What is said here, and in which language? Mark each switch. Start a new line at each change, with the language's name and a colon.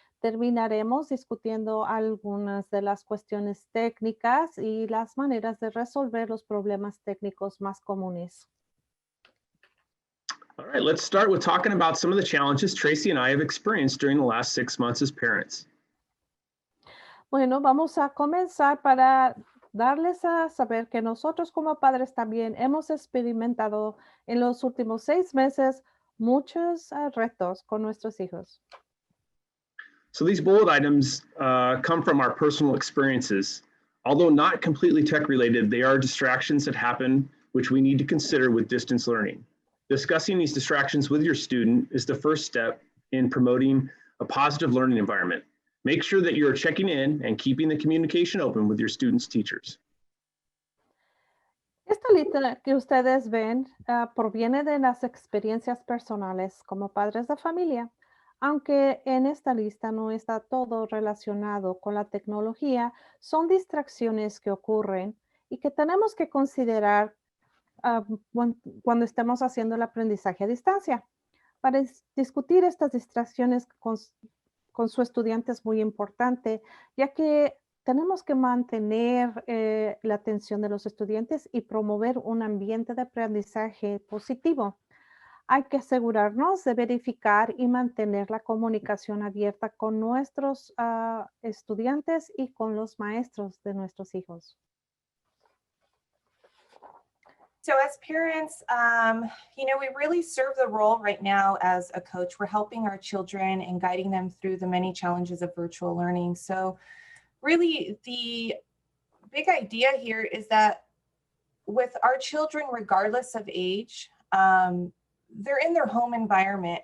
Spanish: Terminaremos discutiendo algunas de las cuestiones técnicas y las maneras de resolver los problemas técnicos más comunes.
English: All right, let's start with talking about some of the challenges Tracy and I have experienced during the last 6 months as parents.
Spanish: Bueno, vamos a comenzar para darles a saber que nosotros como padres también hemos experimentado en los últimos 6 meses muchos retos con nuestros hijos.
English: So these bullet items come from our personal experiences. Although not completely tech related, they are distractions that happen which we need to consider with distance learning. Discussing these distractions with your student is the first step in promoting a positive learning environment. Make sure that you're checking in and keeping the communication open with your students' teachers.
Spanish: Esta lista que ustedes ven proviene de las experiencias personales como padres de familia. Aunque en esta lista no está todo relacionado con la tecnología, son distracciones que ocurren y que tenemos que considerar ah, cuando estemos haciendo el aprendizaje a distancia. Para discutir estas distracciones con su estudiante es muy importante, ya que tenemos que mantener la atención de los estudiantes y promover un ambiente de aprendizaje positivo. Hay que asegurarnos de verificar y mantener la comunicación abierta con nuestros estudiantes y con los maestros de nuestros hijos.
English: So as parents, we really serve the role right now as a coach. We're helping our children and guiding them through the many challenges of virtual learning. So really the big idea here is that with our children, regardless of age, they're in their home environment.